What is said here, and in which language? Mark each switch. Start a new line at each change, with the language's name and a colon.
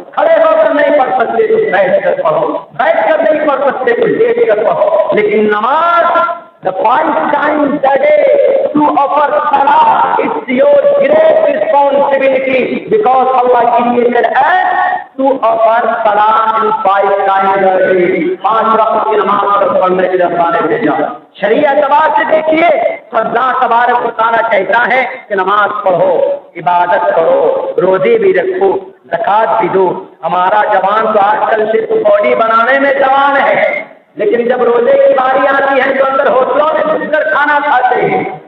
Hindi: खड़े होकर नहीं पढ़ सकते तो बैठ कर पढ़ो, बैठ कर नहीं पढ़ सकते तो लेट कर पढ़ो, लेकिन नमाज
English: the 5 times a day to offer salah, it's your great responsibility because Allah created us to offer salah in 5 times a day.
Hindi: 5 वक्त की नमाज पढ़ने के लिए अल्लाह ने भेजा। शरीयत एतबार से देखिए तो अल्लाह तबारक व तआला कहता है कि नमाज पढ़ो, इबादत करो, रोजे भी रखो, ज़कात भी दो। हमारा जवान तो आजकल से तो बॉडी बनाने में जवान है, लेकिन जब रोजे की बारी आती है तो अंदर होटलों में घुसकर खाना खाते हैं।